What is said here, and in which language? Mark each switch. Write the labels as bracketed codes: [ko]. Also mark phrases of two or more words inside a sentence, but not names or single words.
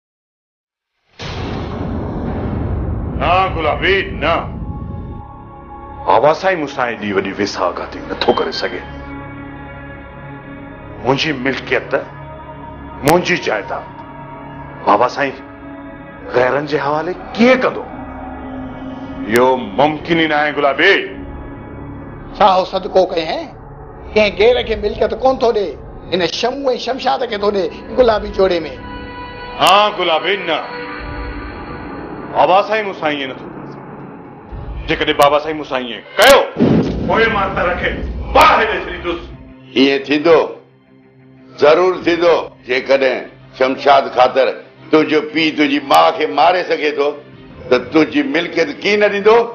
[sd] ना गुलाबी ना, बाबा साईं मूंसां एॾी वॾी विसागाती नथो करे सघे। मुंहिंजी मिल्कियत, मुंहिंजी जायदाद बाबा साईं गैरनि जे हवाले कीअं कंदो? इहो मुमकिन ई न आहे गुलाबी। साहो सदको कहें कंहिं गैर खे मिल्कियत कोन थो ॾे, हिन शमू ऐं शमशाद खे थो ॾे गुलाबी जोड़े में। हाँ गुलाबी न, बाबा साईं मूंसां ईअं नथो करे सघे। जेकॾहिं बाबा साईं मूंसां ईअं कयो पोइ मां त रखे ॿाहिरि ॾेई छॾींदुसि। ईअं थींदो, ज़रूर थींदो। जेकॾहिं शमशाद ख़ातिर तुंहिंजो पीउ तुंहिंजी माउ खे मारे सघे थो त तुंहिंजी मिल्कियत कीअं न ॾींदो?